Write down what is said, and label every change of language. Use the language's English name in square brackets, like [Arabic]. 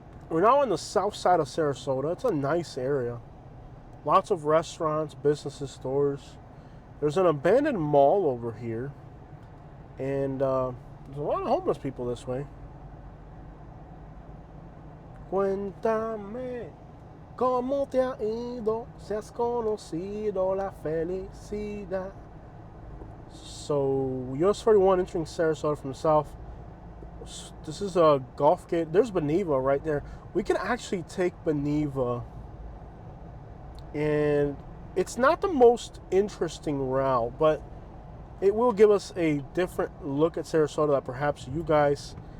[English] We're now on the south side of Sarasota. It's a nice area. Lots of restaurants, businesses, stores. There's an abandoned mall over here. And there's a lot of homeless people this way. [Spanish] Cuéntame cómo te ha ido, si has conocido la felicidad. [English] So, US 41 entering Sarasota from the south. This is a golf gate. There's Beneva right there. We can actually take Beneva. And it's not the most interesting route, but it will give us a different look at Sarasota that perhaps you guys...